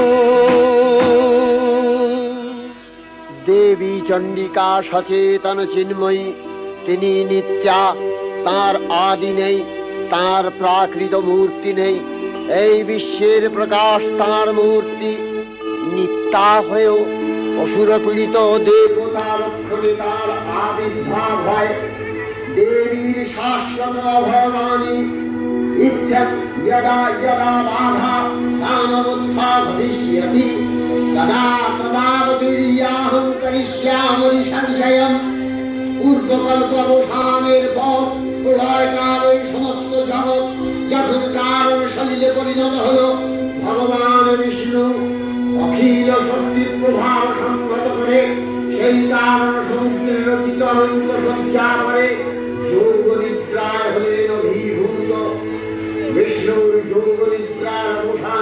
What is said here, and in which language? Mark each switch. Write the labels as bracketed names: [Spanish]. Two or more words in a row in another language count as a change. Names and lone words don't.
[Bangla] দেবী চণ্ডিকা সচেতন চিন্ময়ী তিনি নিত্যা তার আদি নেই তার প্রাকৃত মূর্তি নেই এই বিশ্বের প্রকাশ তার মূর্তি নিত্যা হয়েও অসুর পীড়িত দেবতা লক্ষণে তার আবির্ভাব হয় দেবীর শাশ্বত অভয়বাণী यदा [Sanskrit] यदा बाधा काममुत्था भविष्यति तदा तदावतीर्याहं करिष्यामि संशयम् [Bangla] পূর্বকল্পবসানের পর প্রলয়কালে সমস্ত জগৎ যখন কারণ শরীরে পরিণত হল ভগবান বিষ্ণু অখিল শক্তির প্রভাব সংহত করে সেই কারণ সমুদ্রের রচিত অনন্ত সজ্জা করে যোগ নিদ্রায় হলেন অভিভূত বিষ্ণুর যোগ নিদ্রার অবসান